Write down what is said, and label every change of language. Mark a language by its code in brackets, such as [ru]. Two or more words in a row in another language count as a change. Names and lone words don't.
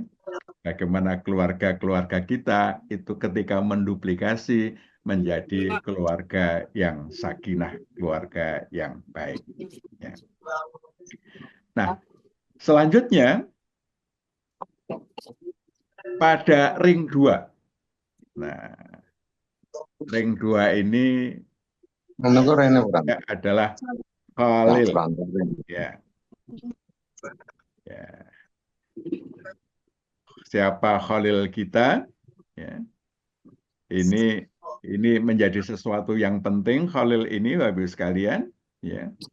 [id] Bagaimana keluarga-keluarga kita itu ketika menduplikasi menjadi keluarga yang sakinah, keluarga yang baik. Ya. Nah, selanjutnya pada ring 2. Nah, ring 2 ini adalah Khalil. Ya. Ya. Siapa Khalil kita? Ya. Ini menjadi sesuatu yang penting, Khalil ini, Bapak Ibu sekalian, ya.